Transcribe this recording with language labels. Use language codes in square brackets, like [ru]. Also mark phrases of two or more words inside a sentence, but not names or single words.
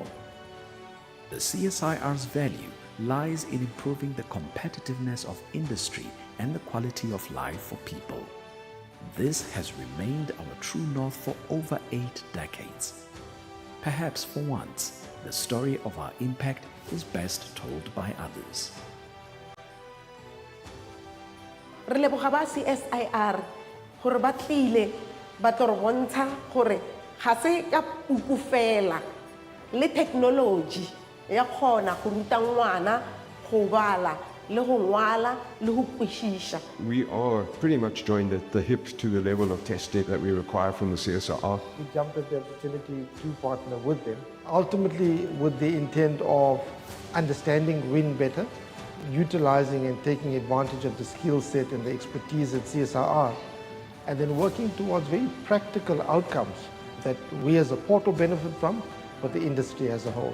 [en] The CSIR's value lies in improving the competitiveness of industry and the quality of life for people. This has remained our true north for over 8 decades. Perhaps for once, the story of our impact is best told by others. [nso] Re leboga ba CSIR gore ba tlile ba tlo re bontsha gore ga se ka puku fela le technology ya kgona go ruta ngwana go bala le go ngwala le go kwešiša. [en] We are pretty much joined at the hip to the level of testing that we require from the CSIR. We jumped at the opportunity to partner with them, ultimately with the intent of understanding wind better, utilizing and taking advantage of the skill set and the expertise at CSIR, and then working towards very practical outcomes that we as a port will benefit from, but the industry as a whole.